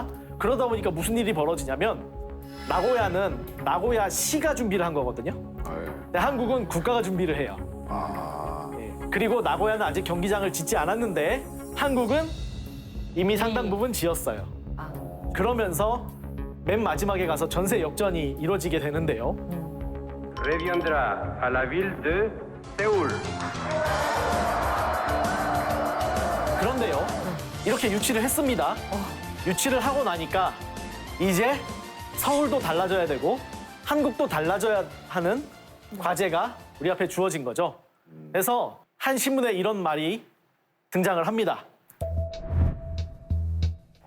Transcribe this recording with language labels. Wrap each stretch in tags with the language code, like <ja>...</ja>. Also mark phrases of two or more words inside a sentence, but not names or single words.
<ko>그러다 보니까 무슨 일이 벌어지냐면 나고야는 나고야시가 준비를 한 거거든요. 아, 예. 근데 한국은 국가가 준비를 해요. 예, 그리고 나고야는 아직 경기장을 짓지 않았는데 한국은 이미 상당 부분 지었어요. 그러면서 맨 마지막에 가서 전세 역전이 이루어지게 되는데요.</ko> <fr>reviendra à la ville de Séoul.</fr> <ko>그런데요, 이렇게 유치를 했습니다. 유치를 하고 나니까 이제 서울도 달라져야 되고 한국도 달라져야 하는 과제가 우리 앞에 주어진 거죠. 그래서 한 신문에 이런 말이 등장을 합니다.</ko>